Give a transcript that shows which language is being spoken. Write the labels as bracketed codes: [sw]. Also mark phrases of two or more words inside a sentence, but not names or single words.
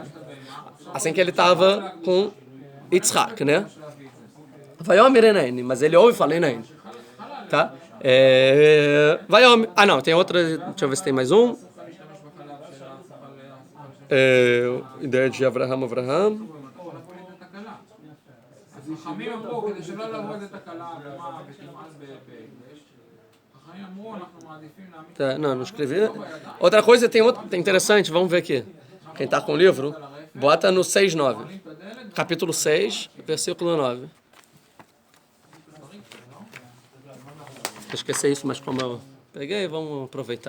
[pt] Assim que ele estava com Yitzhak, né? [he] ויאמר הנני, [pt] mas ele ouve e fala Eneni. Tá? Não, tem outra, deixa eu ver se tem mais um. Ideia de Avraham. [he] חכמים אמרו, כדי שלא לעבור את התקלה וכמעט בהקדש, חכמים אמרו, אנחנו מעדיפים להעמיד... [pt] Não escrevi. Outra coisa, tem interessante, vamos ver aqui. Quem está com o livro, bota no 6:9. Capítulo 6, versículo 9. Eu esqueci isso, mas como eu peguei, vamos aproveitar.